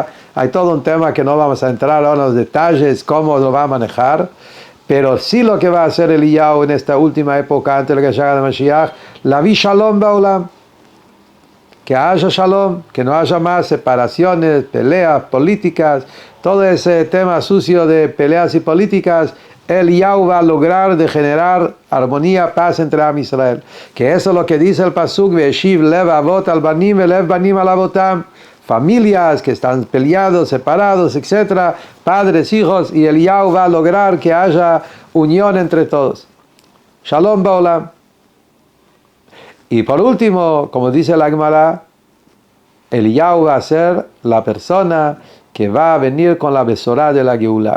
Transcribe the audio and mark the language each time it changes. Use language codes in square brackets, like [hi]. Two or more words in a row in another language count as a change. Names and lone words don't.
[es] Hay todo un tema que no vamos a entrar ahora en los detalles, cómo lo va a manejar, pero sí lo que va a hacer Eliyahu en esta última época, antes de la llegada de Mashiach, [he] להביא שלום בעולם, [es] que haya Shalom, que no haya más separaciones, peleas políticas, todo ese tema sucio de peleas y políticas. Eliyahu va a lograr de generar armonía, paz entre Am Israel. Que eso es lo que dice el Pasuk, [he] והשיב לב אבות על בנים ולב בנים על אבותם. [es] Familias que están peleados, separados, etc. Padres, hijos, y Eliyahu va a lograr que haya unión entre todos. [he] שלום בעולם. [es] Y por último, como dice la Gemara, Eliyahu va a ser la persona que va a venir con la besorá de la Geulá.